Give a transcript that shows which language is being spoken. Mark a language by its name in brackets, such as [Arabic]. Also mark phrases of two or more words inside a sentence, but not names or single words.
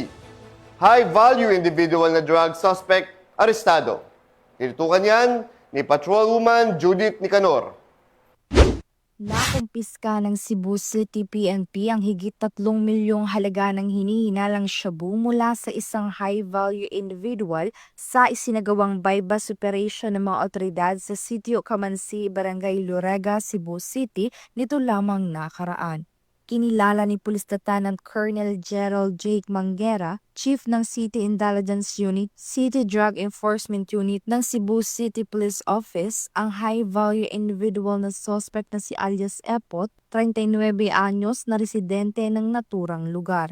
[English] High-value individual [Filipino] na [English] drug suspect [Filipino] arestado. Tinutukan yan ni Patrolwoman Judith Nicanor. Nakumpiska ng Cebu City PNP ang higit 3 milyong halaga ng hinihinalang shabu mula sa isang [English] high-value individual [Filipino] sa isinagawang [English] bypass operation [Filipino] ng mga otoridad sa Sitio Camansi, Barangay Lorega, Cebu City nito lamang nakaraan. Kinilala ni Police Lieutenant Colonel Gerald Jake Manguera, Chief ng City Intelligence Unit, City Drug Enforcement Unit ng Cebu City Police Office, ang [English] high-value individual [Filipino] na suspect na si alias Epot, 39 anyos na residente ng naturang lugar.